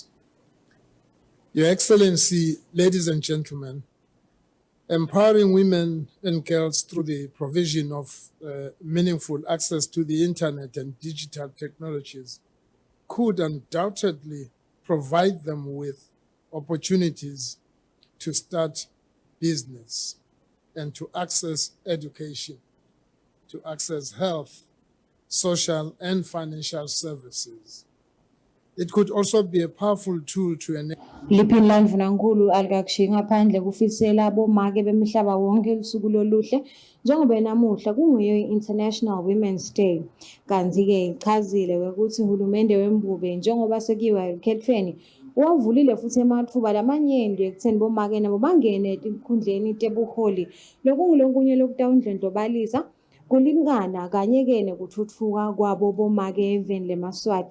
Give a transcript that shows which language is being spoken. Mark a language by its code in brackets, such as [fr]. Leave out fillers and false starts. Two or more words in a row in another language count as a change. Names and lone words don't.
[en] Your Excellency, ladies and gentlemen, empowering women and girls through the provision of meaningful access to the internet and digital technologies could undoubtedly provide them with opportunities to start business and to access education, to access health, social and financial services. It could also be a powerful tool to enable. [ss] Liphini Mvunankhulu alikakushiyi ngaphandle kufisela abomake bemihlaba wonke lusuku loluhle njengoba namuhla kunguye International Women's Day. Kanti-ke ichazile ukuthi uhulumende wembube njengoba sekiwa ekhethweni wavulile futhi ematfuba lamanyenti ekutheni bomake nabo bangene etinkhundleni tebuholi lokungulokunye lokutawundlondlobalisa kulingana kanye-ke nekutfutfuka kwabo bomake eveni leMaswati.